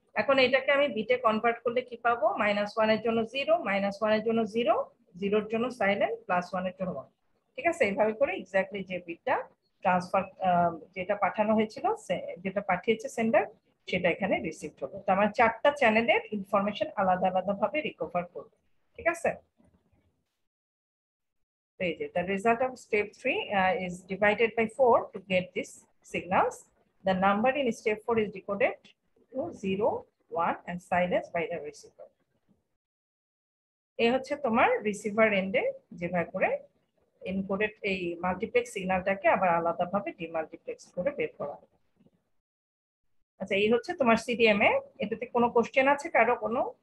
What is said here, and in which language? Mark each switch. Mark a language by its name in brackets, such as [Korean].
[Bangla] এখন এটাকে আমি বিটে কনভার্ট করলে কি পাবো, -1 এর জন্য 0, -1 এর জন্য 0, 0 এর জন্য সাইলেন্ট, +1 এর জন্য 1। ঠিক আছে, এইভাবে করে এক্স্যাক্টলি যে বিটটা ট্রান্সফার যেটা পাঠানো হয়েছিল, যেটা পাঠিয়েছে সেন্ডার, সেটা এখানে রিসিভ হলো। তো আমার চারটা চ্যানেলের ইনফরমেশন আলাদা আলাদা ভাবে রিকভার করবে। ঠিক আছে, [English] the result of step 3 is divided by 4 to get these signals. The number in step 4 is decoded to 0, 1 and silenced by the receiver. [Bangla] এই হচ্ছে তোমার রিসিভার এন্ডে যেভাবে করে এনকোডেড এই মাল্টিপ্লেক্স সিগন্যালটাকে আবার আলাদাভাবে ডিমাল্টিপ্লেক্স করে বের করা হবে। আচ্ছা, এই হচ্ছে তোমার সিডিএম এ। এটাতে কোনো কোশ্চেন আছে কারো কোনো?